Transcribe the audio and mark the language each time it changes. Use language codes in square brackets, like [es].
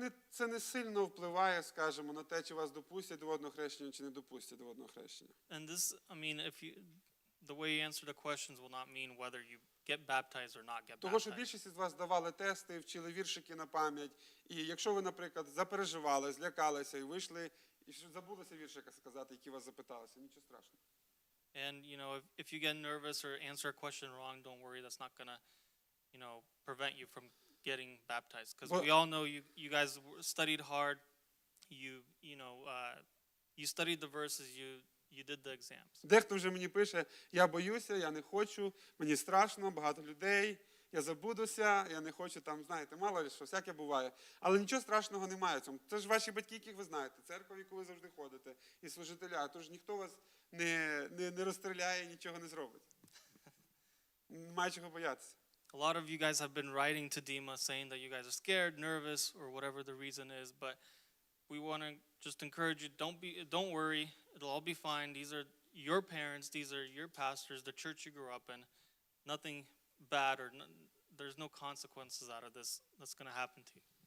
[uk] Це не сильно впливає, скажімо, на те, чи вас допустять до водного хрещення, чи не допустять до водного хрещення. [en] And this, I mean, the way you answer the questions will not mean whether you get baptized or not get [uk] Того, що [en] baptized. [uk] більшість із вас давали тести, вчили віршики на пам'ять, і якщо ви, наприклад, запереживали, злякалися і вийшли, і забулися віршика сказати, які вас запиталися, нічого страшного. [en] And, you know, if you get nervous or answer a question wrong, don't worry. That's not going to, you know, prevent you from getting baptized. Because we all know you guys studied hard. You studied the verses. You did the exams. [uk] Дехто вже мені пише, я боюся, я не хочу, мені страшно, багато людей, я забудуся, я не хочу там, знаєте, мало ли що, всяке буває. Але нічого страшного немає в цьому. Це ж ваші батьки, яких ви знаєте, церква, в яку ви завжди ходите, і служителя, тож ніхто вас не розстріляє, нічого не зробить. Немає чого боятися. [en] A lot of you guys have been writing to Dima saying that you guys are scared, nervous, or whatever the reason is, but we want to just encourage you, don't worry, it'll all be fine. These are your parents, these are your pastors, the church you grew up in. Nothing bad there's no consequences out of this that's going to happen to you.